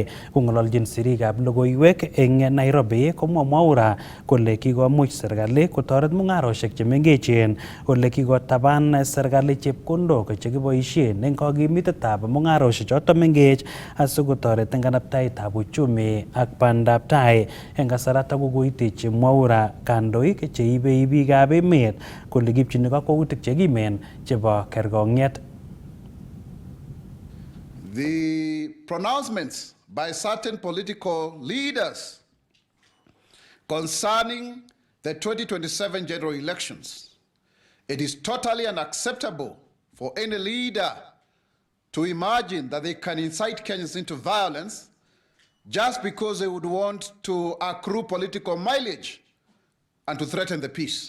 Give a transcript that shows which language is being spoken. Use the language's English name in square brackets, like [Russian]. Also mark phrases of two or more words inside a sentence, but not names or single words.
[Kalenjin] Kong'ololjin sirikab logoiwek eng Nairobi komwa Mwaura kole kikomuch serikali kotoret mung'aroshek chemengechen, ole kikotaban serikali chepkondok chekiboisien eng kokimitetab mung'aroshek choto mengech asikotoret eng kanabtaetab uchumi ak bandab tai. Eng kasarata kokoitechi Mwaura kandoik cheibei biikab emet kole kipchini kakwautik chekimen chebo kerkong'et. [English] The pronouncements by certain political leaders concerning the 2027 general elections. It is totally unacceptable for any leader to imagine that they can incite Kenyans into violence just because they would want to accrue political mileage and to threaten the peace.